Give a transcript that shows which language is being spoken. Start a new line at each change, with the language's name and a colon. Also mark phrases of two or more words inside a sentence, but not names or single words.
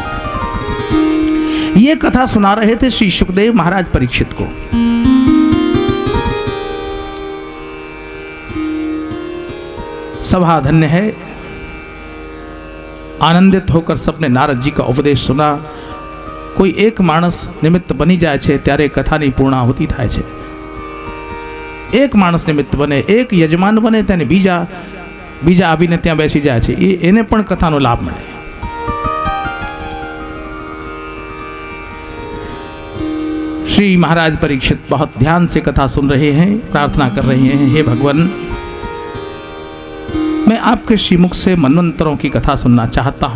Hindi: ये कथा सुना रहे थे श्री सुखदेव महाराज परीक्षित को। सभा धन्य है, आनंदित होकर सबने नारद जी का उपदेश सुना।
Gujarati: કોઈ એક માણસ નિમિત્ત બની જાય છે ત્યારે કથાની પૂર્ણાહુતિ થાય છે। એક માણસ નિમિત્ત બને, એક યજમાન બને તેને બીજા બીજા આવીને ત્યાં બેસી જાય છે, એને પણ કથાનો લાભ મળે।
Hindi: श्री महाराज परीक्षित बहुत ध्यान से कथा सुन रहे हैं, प्रार्थना कर रहे हैं, हे भगवान मैं आपके श्रीमुख से मनवंतरों की कथा सुनना चाहता हूँ।